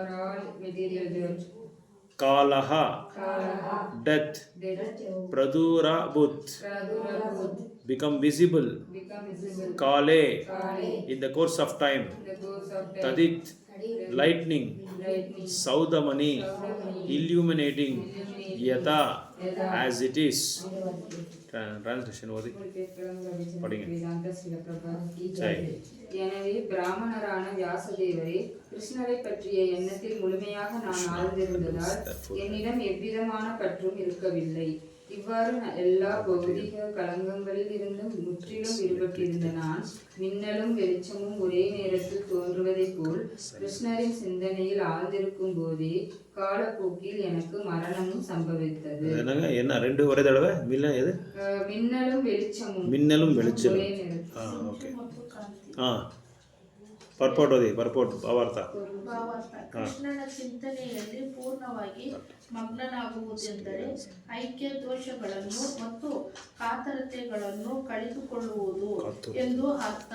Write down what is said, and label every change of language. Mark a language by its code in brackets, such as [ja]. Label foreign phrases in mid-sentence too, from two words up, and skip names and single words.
[en] kalaha death pradurabhut become visible kale in the course of time tadit lightning saudamani illuminating yata as it is translation [ta] ஓதி படிங்க. எனவே பிராமணரான வியாசதேவரே, கிருஷ்ணரை பற்றிய எண்ணத்தில் முழுமையாக நான் ஆழ்ந்திருந்ததால் என்னிடம் எவ்விதமான பற்றும் இருக்கவில்லை. இவ்வாறு எல்லா பௌதிக களங்கங்களில் இருந்தும் முற்றிலும் விடுபட்டிருந்த நான் மின்னலும் வெளிச்சமும் ஒரே நேரத்தில் தோன்றுவதைப் போல் கிருஷ்ணரின் சிந்தனையில் ஆழ்ந்திருக்கும் போதே காலப்போக்கில் எனக்கு மரணமும் சம்பவித்தது. என்ன ரெண்டு ஒரே தடவை மின்னலும் வெளிச்சமும் ஒரே நேரத்தில். [en] okay purport ಭಾವಾರ್ಥ. [kn] ಕೃಷ್ಣನ ಚಿಂತನೆಯಲ್ಲಿ ಪೂರ್ಣವಾಗಿ ಮಗ್ನನಾಗುವುದೆಂದರೆ ಐಕ್ಯ ದೋಷಗಳನ್ನು ಮತ್ತು ಕಾತರತೆಗಳನ್ನು ಕಳೆದುಕೊಳ್ಳುವುದು ಎಂದು ಅರ್ಥ.